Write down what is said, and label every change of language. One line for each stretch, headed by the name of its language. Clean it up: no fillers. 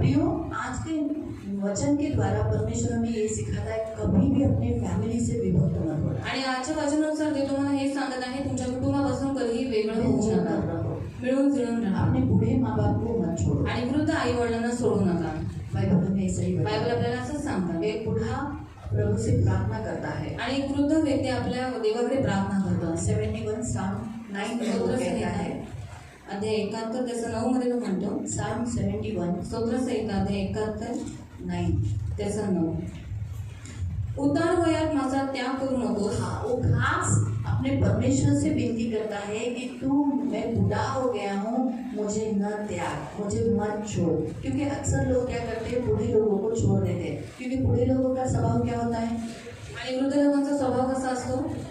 Hindi: प्रियो, आज के वचन के द्वारा परमेश्वर हमें ये सिखाता है कभी भी अपने फैमिली से विभक्त मत होना.
Marathi: आणि आजच्या वचनानुसार ते तुम्हाला हे सांगत आहे, तुमच्या कुटुंबापासून कधीही वेगळं होऊ नका. मिळून जुळून राहा.
Hindi: अपने बूढ़े माँ बाप को मत छोड़ो.
Marathi: आणि वृद्ध आई वडिलांना सोडू नका.
Hindi: बाइबल में ऐसा ही
Marathi: बायबल आपल्याला असंच सांगतात.
Hindi: एक बूढ़ा प्रभु से प्रार्थना करता है.
Marathi: आणि एक वृद्ध व्यक्ती आपल्या देवाकडे प्रार्थना करतो.
Hindi: 71 Psalm 9 में वो कहता है.
Marathi: अध्याय 71 त्याचं 9 मध्ये तो म्हणतो.
English: Psalm 71
Marathi: स्तोत्रसंहिता अध्याय 71 9 त्याचं 9. उतार वयात माझा त्याग करू नको.
Hindi: हाँ, वो खास अपने परमेश्वर से विनती करता है कि तू, मैं बूढ़ा हो गया हूँ, मुझे न त्याग, मुझे मत छोड़. क्योंकि अक्सर लोग क्या करते हैं, बूढ़े लोगों को छोड़ देते हैं. क्योंकि बूढ़े लोगों का स्वभाव क्या होता है?
Marathi: आणि वृद्ध लोकांचा स्वभाव कसा असतो?